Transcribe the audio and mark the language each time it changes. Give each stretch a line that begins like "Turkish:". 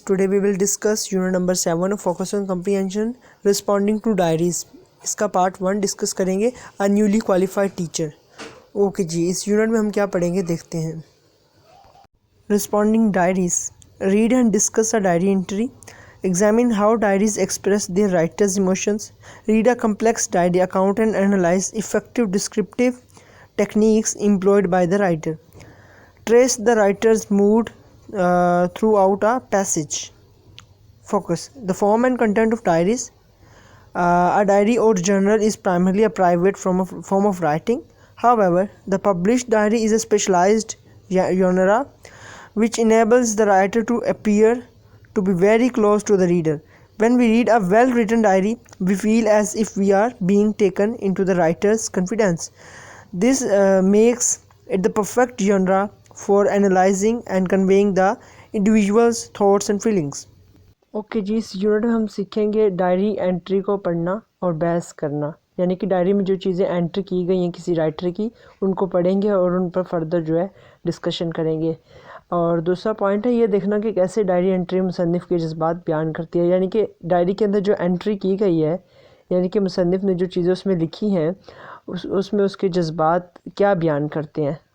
English: Today we will discuss unit number 7 of focus on comprehension responding to diaries.
Hindi: इसका part 1 discuss करेंगे
English: a newly qualified teacher.
Hindi: Okay जी, इस unit में हम क्या पढ़ेंगे देखते हैं.
English: Responding diaries. Read and discuss a diary entry. Examine how diaries express their writer's emotions. Read a complex diary account and analyze effective descriptive techniques employed by the writer. Trace the writer's mood throughout a passage. Focus. The form and content of diaries. A diary or journal is primarily a private form of writing. However, the published diary is a specialized genre which enables the writer to appear to be very close to the reader. When we read a well-written diary, we feel as if we are being taken into the writer's confidence. This makes it the perfect genre for analyzing and conveying the individual's thoughts and feelings.
Hindi: Okay जी, इस unit में हम सीखेंगे diary entry को पढ़ना और बहस करना, यानी कि डायरी में जो चीज़ें एंट्री की गई हैं किसी राइटर की, उनको पढ़ेंगे और उन पर फर्दर जो है डिस्कशन करेंगे. और दूसरा पॉइंट है ये देखना कि कैसे डायरी एंट्री मुसन्निफ़ के जज्बात बयान करती है, यानी कि डायरी के अंदर जो एंट्री की गई है, यानी कि मुसन्निफ़ ने जो चीज़ें उसमें लिखी हैं उसमें उसके जज्बात क्या बयान करते हैं.